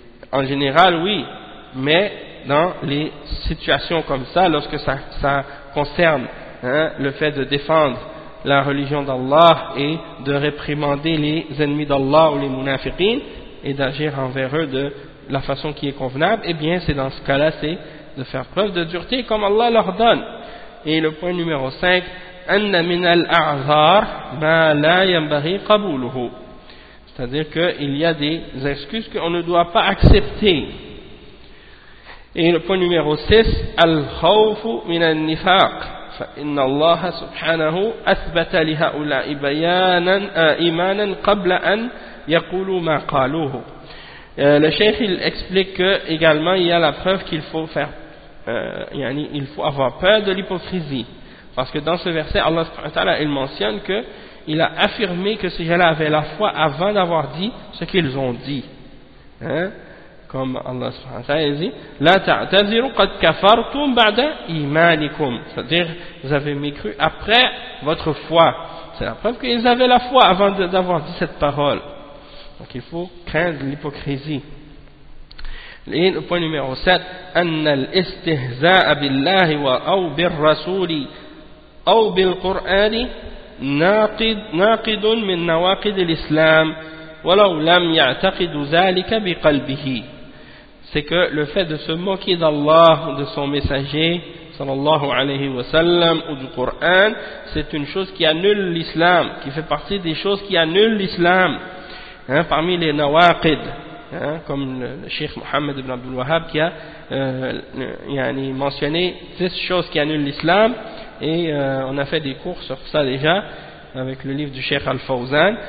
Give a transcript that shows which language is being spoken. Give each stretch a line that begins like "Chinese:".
French: En général, oui, mais dans les situations comme ça, lorsque ça concerne, hein, le fait de défendre la religion d'Allah et de réprimander les ennemis d'Allah ou les munafiqines et d'agir envers eux de la façon qui est convenable, eh bien, c'est dans ce cas-là, c'est de faire preuve de dureté comme Allah leur donne. Et le point numéro 5,
Arabic: أن من الأعذار ما لا ينبغي قبوله.
French: C'est-à-dire qu'il y a des excuses qu'on ne doit pas accepter. Et le point numéro 6,
Arabic: الخوف من النفاق فإن الله سبحانه أثبت لهؤلاء بيانا إيمانا قبل أن يقولوا ما قالوه.
French: Le cheikh il explique que également il y a la preuve qu'il faut faire yani il faut avoir peur de l'hypocrisie, parce que dans ce verset Allah subhanahu wa ta'ala il mentionne que il a affirmé que ces gens-là avaient la foi avant d'avoir dit ce qu'ils ont dit, hein, comme Allah subhanahu wa ta'ala dit
Arabic: la ta'taziru qad kafartum ba'da imanikum,
French: c'est-à-dire vous avez mécru après votre foi, c'est la preuve qu'ils avaient la foi avant d'avoir dit cette parole. Donc il faut craindre l'hypocrisie. Le point numéro 7,
Arabic: أن الاستهزاء بالله أو بالرسول أو بالقرآن ناقض من نواقض الإسلام ولو لم يعتقد ذلك بقلبه.
French: C'est que le fait de se moquer d'Allah ou de son messager sallallahu alayhi wa sallam ou du Coran, c'est une chose qui annule l'islam, qui fait partie des choses qui annulent l'islam. Hein, parmi les nawaqid, hein, comme le Cheikh Mohammed ibn Abdul Wahhab qui a yani mentionné 10 choses qui annulent l'islam, et on a fait des cours sur ça déjà avec le livre du Cheikh Al-Fawzan.